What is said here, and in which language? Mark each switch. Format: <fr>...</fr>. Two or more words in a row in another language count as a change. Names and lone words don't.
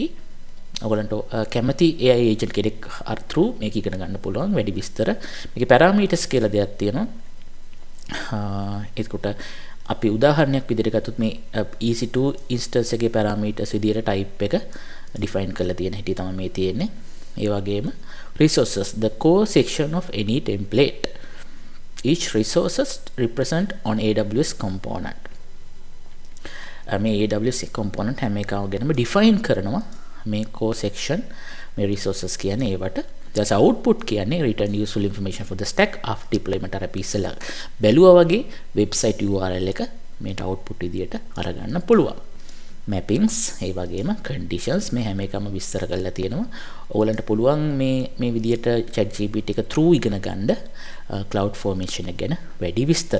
<si>ඔයගොල්ලන්ට කැමති</si> <en>AI agent</en> <si>කෙනෙක් through මේක ඉගෙන ගන්න පුළුවන් වැඩි විස්තර. මේකේ parameters කියලා දෙයක් තියෙනවා. ඒකට අපි උදාහරණයක් විදිහට ගත්තොත් මේ EC2 instance එකේ parameters විදිහට type එක define කරලා තියෙන හැටි තමයි මේ තියෙන්නේ.</si> <en>ඒ වගේම resources, the core section of any template. Each resources represent on AWS component.</en> <si>මේ AWS component හැම එකම ගැනම define කරනවා මේ</si> <en>core section</en> <si>මේ resources කියන්නේ ඒවට.</si> <en>ඊට output කියන්නේ return useful information for the stack after deployment.</en> <si>අර අපි ඉස්සෙල්ලා බැලුවා වගේ</si> <en>website URL</en> <si>එක මේට output විදියට අරගන්න පුළුවන්. mappings ඒ වගේම conditions මේ හැම එකම විස්තර කරලා තියෙනවා. ඔයගලන්ට පුළුවන් මේ විදියට ChatGPT එක through ඉගෙන ගන්න</si> <en>cloud formation</en> <si>එක ගැන වැඩි විස්තර.</si>